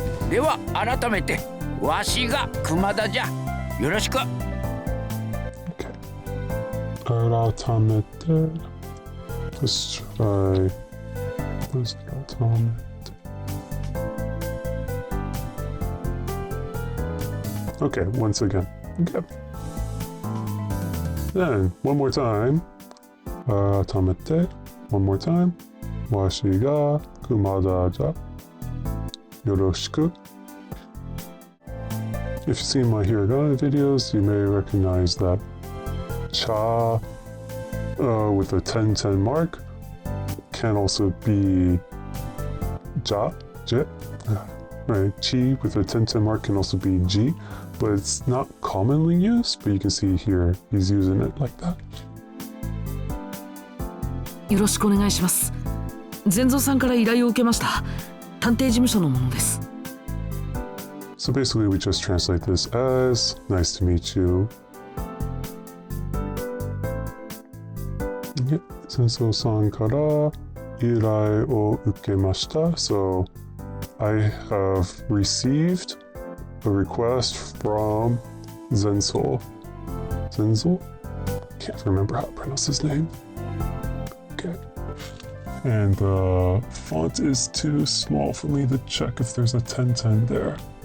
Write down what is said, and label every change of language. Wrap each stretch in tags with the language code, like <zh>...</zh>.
<ja>では改めてわしが熊田じゃ。よろしく。改めて</ja> <en>let's try let's okay, once again. Okay. Then one more time. Tamete. One more time.</en> <ja>Washi ga kumada ja. Yoroshiku.</ja> <en>If you've seen my hiragana videos, you may recognize that cha with a 10-10 mark can also be ja, je. Right, chi with a 10-10 mark can also be ji, but it's not commonly used, but you can see here he's using it like that.</en> <ja>よろしくお願いします。善蔵さんから依頼を受けました。探偵事務所のものです。</ja> <en>So basically we just translate this as nice to meet you.</en> <ja>Yep, 善蔵さんから依頼を受けました。</ja> <en>So I have received a request from Zenso. Zenso? Can't remember how to pronounce his name. Okay. And the font is too small for me to check if there's a 1010 there.</en>